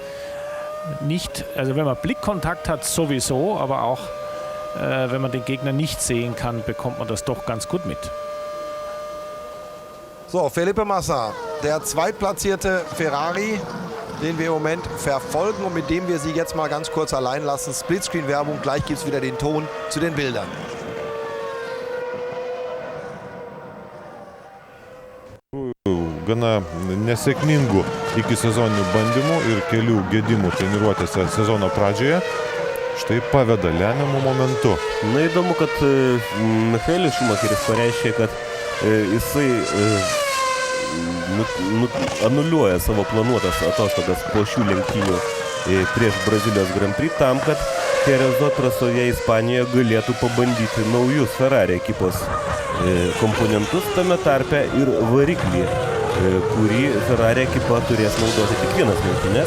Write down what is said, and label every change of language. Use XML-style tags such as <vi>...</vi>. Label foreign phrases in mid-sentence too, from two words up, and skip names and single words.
<de>Nicht, also wenn man Blickkontakt hat, sowieso, aber auch wenn man den Gegner nicht sehen kann, bekommt man das doch ganz gut mit. So, Felipe Massa, der zweitplatzierte Ferrari, den wir im Moment verfolgen und mit dem wir Sie jetzt mal ganz kurz allein lassen. Splitscreen-Werbung, gleich gibt es wieder den Ton zu den Bildern.</de> <lt>Gana nesėkmingų iki sezoninių bandymų ir kelių gedimų treniruotėse sezono pradžioje štai paveda lemiamų momentu. Įdomu, kad Michaelis Schumacheris pareiškė, kad jisai anuliuoja savo planuotas atostogas po šių lenktynių prieš Brazilijos Grand Prix tam, kad Cherezo trasoje Ispanijoje galėtų pabandyti naujus Ferrari ekipos komponentus, tame tarpe ir variklį, kurį Ferrari ekipa turės naudoti tik vienas lenktynes.</lt>